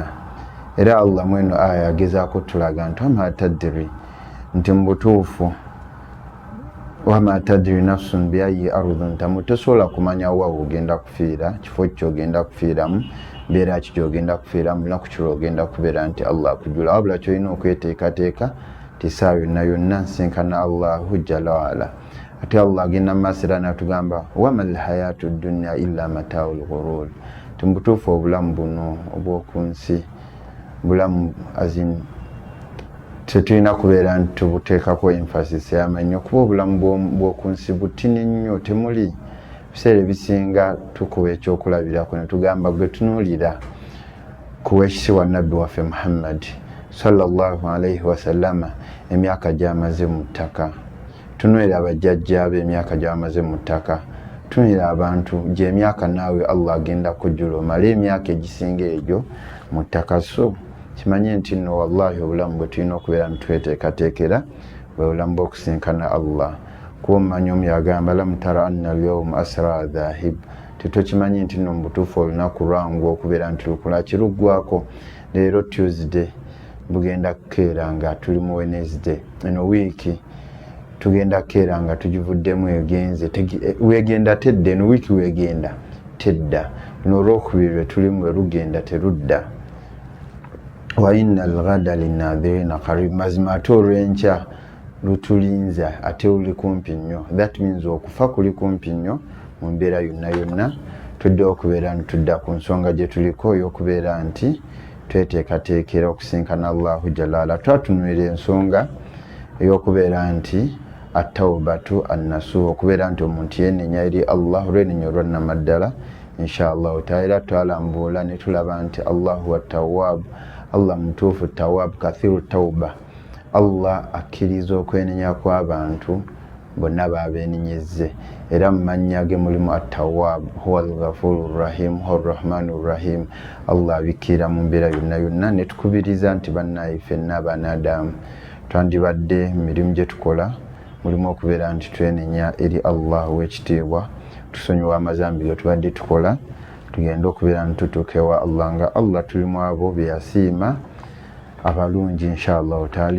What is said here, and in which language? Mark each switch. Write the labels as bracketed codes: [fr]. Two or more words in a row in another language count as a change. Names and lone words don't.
[lg] Era Allah mweno aya agezaako tulaga nti [ar] wama tadri, [lg] nti mu butuufu [ar] wama tadri nafsun biayyi ardhin tamut, [lg] tosobola kumanya wa ogenda kufiira, kifo ky'ogenda kufiiramu, mbeera ki gy'ogenda kufiiramu, lunaku ki lw'ogenda kubeera nti Allah akujjula. Wabula kyolina okweteekateeka ti saa yonna nsinkana [ar] Allahu jalla waala. [lg] Ate Allah agenda mu maaso era n'atugamba [ar] wama al-hayatu ad-dunya illa mata'ul ghurur. [lg] Tumutuufu obulamu buno obw'oku nsi, bulamu tetulina kubeera nti tubuteekako emphasis y'amannyo, kuba obulamu bw'oku nsi butini nnyo, temuli biseera ebisinga tukuba ekyokulabirako ne tugamba gwe tunuulira ku w'ekitiibwa Nabbi waffe Muhammad [ar] sallallahu alayhi wa sallama [lg] emyaka gy'amaze mu ttaka. Tunuulira abajjajjaabe emyaka gy'amaze mu ttaka. Tunuulira abantu gy'emyaka naawe Allah agenda kujjula omale emyaka egisinga egyo mu ttaka. So kimanye nti nno wallahi obulamu bwe tulina okubeera nitweteekateekera bwe bulamu bw'okusinkana Allah. Kuba omumanyi omu yagamba [ar] lam tara anna al-yawma asra dhahib, [lg] tetokimanye nti nno mu butuufu olunaku lwangu okubeera nti lukula kiruggwako. Leero Tuesday bugenda kukeera nga tuli mu Wednesday, eno wiiki tugenda keera nga tugivuddemu egenze. Weegenda tedda, eno wiiki weegenda tedda. Luno olwokubiri lwe tulimu lwe lugenda terudda. [ar] Wa inna al-ghada linnadhirina qarib, [lg] mazima ate olw'enkya lutulinze ate luli kumpi nnyo. [en] That means [lg] okufa kuli kumpi nnyo mu mbeera yonna. Tuddeho okubeera nti tudda ku nsonga gye tuliko ey'okubeera nti tweteekateekera okusinkana [ar] Allahu jalla waala. [lg] Twatunuulira ensonga ey'okubeera nti [ar] at-tawbatu an-nasuha, [lg] okubeera nti omuntu yenenya eri Allah olw'enenya olwannamaddala [ar] inshallah taala. [lg] Era twalambuula ne tulaba nti [ar] Allahu at-tawwab, [lg] Allah mutuufu tawwab, [ar] kathiru tawba. [lg] Allah akkiriza okwenenya kw'abantu bonna baabenenyezze. Era mu mannya ge mulimu [ar] at-tawwab, huwa al-ghafuru rahim, huwa ar-rahmanu rahim. [lg] Allah abikkira mu mbeera yonna. Ne tukubiriza nti bannaye ffenna abanadamu twandibadde mu mirimu gye tukola mulimu okubeera nti twenenya eri Allah w'ekitiibwa, tusonyiwa amazambi ge tubadde tukola, tugenda okubeera nti tutuuka ewa Allah nga Allah tulimu abo bye yasiima abalungi [ar] inshallah taala.